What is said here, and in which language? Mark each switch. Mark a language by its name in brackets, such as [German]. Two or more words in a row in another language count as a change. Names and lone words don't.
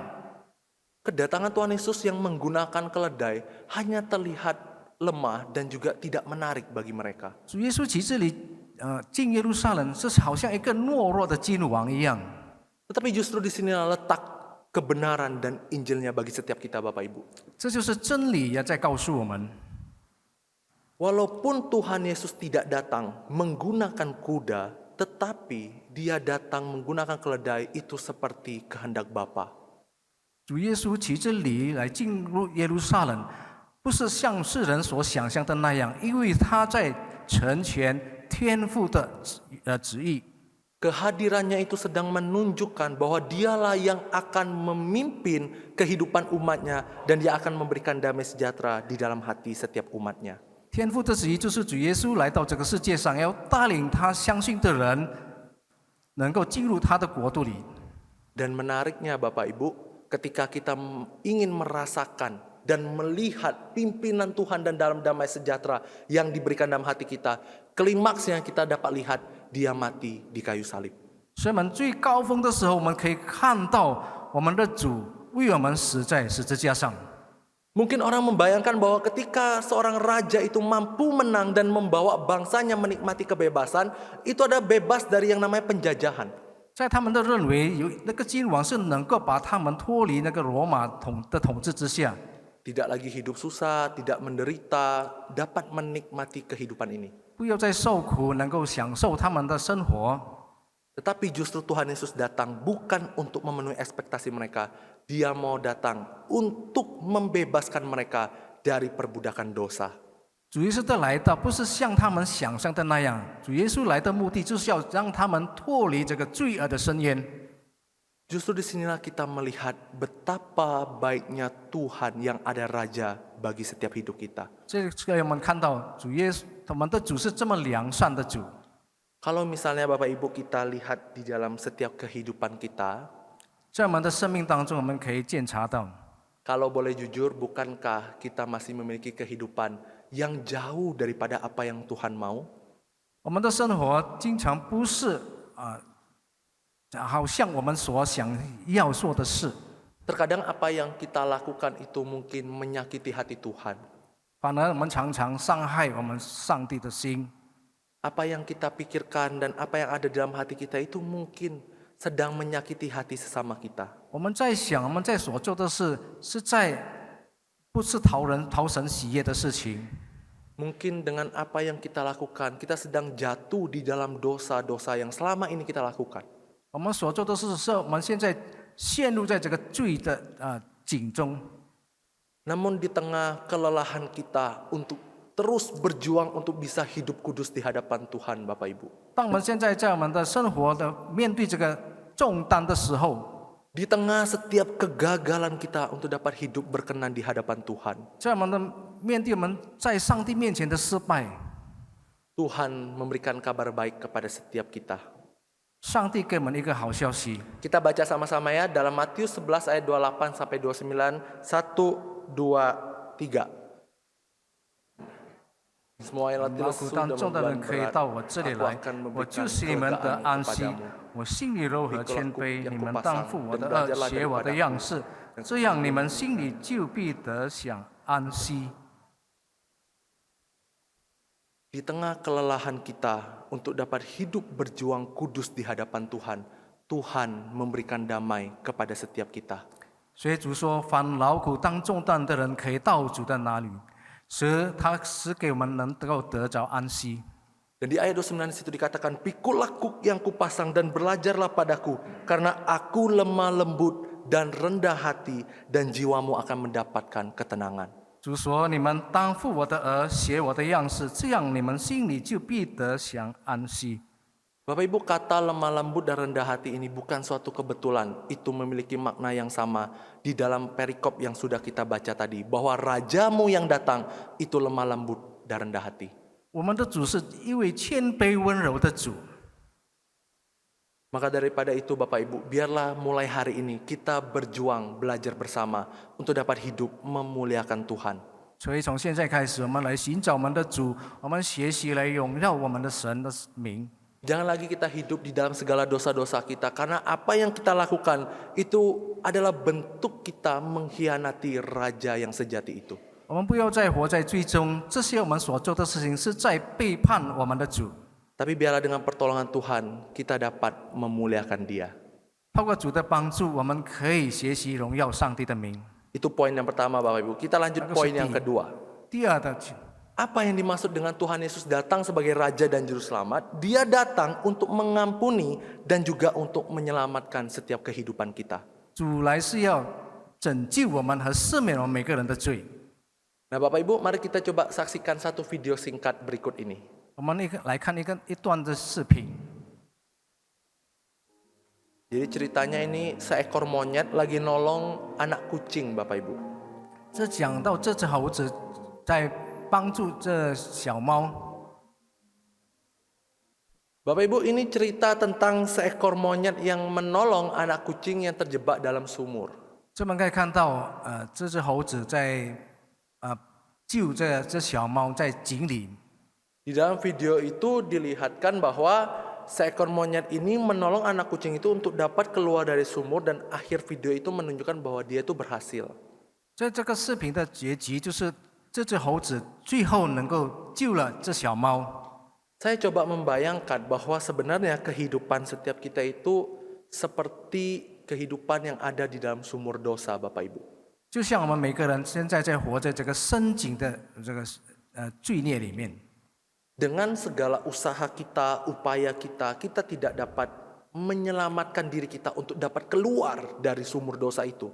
[Indonesian] Kedatangan Tuhan Yesus yang menggunakan keledai hanya terlihat lemah dan juga tidak menarik bagi mereka. [Chinese] 主耶稣其实里进耶路撒冷，这是好像一个懦弱的君王一样。 [Indonesian] Tetapi justru di sinilah letak kebenaran dan Injilnya bagi setiap kita, Bapak Ibu. [Chinese] 这就是真理也在告诉我们。 [Indonesian] Walaupun Tuhan Yesus tidak datang menggunakan kuda, tetapi Dia datang menggunakan keledai itu seperti kehendak Bapa. [Chinese] 主耶稣骑着驴来进入耶路撒冷，不是像世人所想象的那样，因为他在成全天父的旨意。 [Indonesian] Kehadirannya itu sedang menunjukkan bahwa Dialah yang akan memimpin kehidupan umatnya dan Dia akan memberikan damai sejahtera di dalam hati setiap umatnya. [Chinese] 天父的旨意就是主耶稣来到这个世界上，要带领他相信的人能够进入他的国度里。 [Indonesian] Dan menariknya Bapak Ibu, ketika kita ingin merasakan dan melihat pimpinan Tuhan dan dalam damai sejahtera yang diberikan dalam hati kita, klimaksnya kita dapat lihat Dia mati di kayu salib. [Chinese] 所以我们最高峰的时候，我们可以看到我们的主为我们死在十字架上。 [Indonesian] Mungkin orang membayangkan bahwa ketika seorang raja itu mampu menang dan membawa bangsanya menikmati kebebasan, itu ada bebas dari yang namanya penjajahan. [Chinese] 在他们的认为，有那个君王是能够把他们脱离那个罗马的统治之下， [Indonesian] Tidak lagi hidup susah, tidak menderita, dapat menikmati kehidupan ini. [Chinese] 不要再受苦，能够享受他们的生活。 [Indonesian] Tetapi justru Tuhan Yesus datang bukan untuk memenuhi ekspektasi mereka. Dia mau datang untuk membebaskan mereka dari perbudakan dosa. [Chinese] 主耶稣的来到不是像他们想象的那样，主耶稣来的目的就是要让他们脱离这个罪恶的深渊。 [Indonesian] Justru disinilah kita melihat betapa baiknya Tuhan yang ada Raja bagi setiap hidup kita. [Chinese] 这个我们看到主耶稣，我们的主是这么良善的主。 [Indonesian] Kalau misalnya Bapak Ibu kita lihat di dalam setiap kehidupan kita, [Chinese] 在我们的生命当中，我们可以检查到， [Indonesian] kalau boleh jujur, bukankah kita masih memiliki kehidupan yang jauh daripada apa yang Tuhan mau? [Chinese] 我们的生活经常不是好像我们所想要做的事， [Indonesian] Terkadang apa yang kita lakukan itu mungkin menyakiti hati Tuhan. [Chinese] 反而我们常常伤害我们上帝的心。 [Indonesian] Apa yang kita pikirkan dan apa yang ada dalam hati kita itu mungkin sedang menyakiti hati sesama kita. [Chinese] 我们在想，我们在所做的事，不是讨神喜悦的事情。 [Indonesian] Mungkin dengan apa yang kita lakukan, kita sedang jatuh di dalam dosa-dosa yang selama ini kita lakukan. [Chinese] 我们所做的事是我们现在陷入在这个罪的井中。 [Indonesian] Namun di tengah kelelahan kita untuk terus berjuang untuk bisa hidup kudus di hadapan Tuhan, Bapak Ibu. [Chinese] 当我们现在在我们的生活的面对这个重担的时候， [Indonesian] Di tengah setiap kegagalan kita untuk dapat hidup berkenan di hadapan Tuhan, [Chinese] 在我们的面对我们在上帝面前的失败， [Indonesian] Tuhan memberikan kabar baik kepada setiap kita. [Chinese] 上帝给我们一个好消息。 [Indonesian] Kita baca sama-sama ya dalam Matius 11 ayat 28 sampai 29, 1, 2, 3. Semua yang [Chinese] 劳苦担重的人可以到我这里来，我就是你们的安息。我心里柔和谦卑，你们当负我的恶，学我的样式，这样你们心里就必得享安息。 [Indonesian] Di tengah kelelahan kita untuk dapat hidup berjuang kudus di hadapan Tuhan, Tuhan memberikan damai kepada setiap kita. [Chinese] 所以主说，凡劳苦当重担的人，可以到主的那里，他使给我们能够得着安息。 [Indonesian] Dan di ayat 29 situ dikatakan, "Pikulah kuk yang kupasang dan belajarlah padaku, karena aku lemah lembut dan rendah hati, dan jiwamu akan mendapatkan ketenangan." [Chinese] 主说：“你们当负我的额，学我的样式，这样你们心里就必得享安息。” [Indonesian] Bapak Ibu, kata lemah lembut dan rendah hati ini bukan suatu kebetulan. Itu memiliki makna yang sama di dalam perikop yang sudah kita baca tadi. Bahwa rajamu yang datang itu lemah lembut dan rendah hati. [Chinese] 我们的主是一位谦卑温柔的主。 [Indonesian] Maka daripada itu Bapak Ibu, biarlah mulai hari ini kita berjuang belajar bersama untuk dapat hidup memuliakan Tuhan. [Chinese] 所以从现在开始，我们来寻找我们的主，我们学习来荣耀我们的神的名。 [Indonesian] Jangan lagi kita hidup di dalam segala dosa-dosa kita, karena apa yang kita lakukan itu adalah bentuk kita mengkhianati raja yang sejati itu. [Chinese] 我们不要再活在罪中，这些我们所做的事情是在背叛我们的主。 [Indonesian] Tapi biarlah dengan pertolongan Tuhan kita dapat memuliakan Dia. [Chinese] 透过主的帮助，我们可以学习荣耀上帝的名。 [Indonesian] Itu poin yang pertama Bapak Ibu. Kita lanjut poin yang kedua. [Chinese] 第二的， [Indonesian] Apa yang dimaksud dengan Tuhan Yesus datang sebagai Raja dan Juru Selamat? Dia datang untuk mengampuni dan juga untuk menyelamatkan setiap kehidupan kita. [Chinese] 主来是要拯救我们和赦免我们每个人的罪。 [Indonesian] Nah Bapak Ibu, mari kita coba saksikan satu video singkat berikut ini. [Chinese] 我们来看一段的视频。 [Indonesian] Jadi ceritanya ini seekor monyet lagi nolong anak kucing Bapak Ibu. [Chinese] 这讲到这只猴子在帮助这小猫。 [Indonesian] Bapak Ibu, ini cerita tentang seekor monyet yang menolong anak kucing yang terjebak dalam sumur. [Chinese] 这我们可以看到，这只猴子在救这小猫在井里。 [Indonesian] Di dalam video itu dilihatkan bahwa seekor monyet ini menolong anak kucing itu untuk dapat keluar dari sumur, dan akhir video itu menunjukkan bahwa dia itu berhasil. [Chinese] 在这个视频的结局就是这只猴子最后能够救了这小猫。 [Indonesian] Saya coba membayangkan bahwa sebenarnya kehidupan setiap kita itu seperti kehidupan yang ada di dalam sumur dosa, Bapak Ibu. [Chinese] 就像我们每个人现在在活在这个深井的这个罪孽里面。 [Indonesian] Dengan segala usaha kita, upaya kita, kita tidak dapat menyelamatkan diri kita untuk dapat keluar dari sumur dosa itu.